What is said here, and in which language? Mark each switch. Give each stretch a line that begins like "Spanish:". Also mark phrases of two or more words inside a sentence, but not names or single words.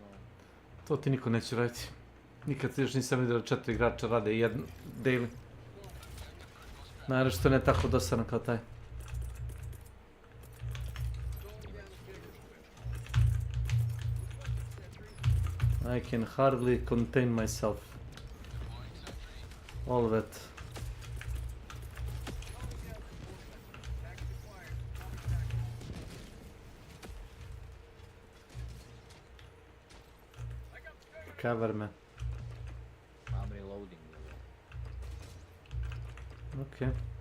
Croatian: To ti niko neće raditi. Nikad još nisam vidio da 4 igrača rade jedno daily. Naravno što ne tako dosadno kao taj.
English: I can hardly contain myself. All that. Cover me. I'm reloading. Okay.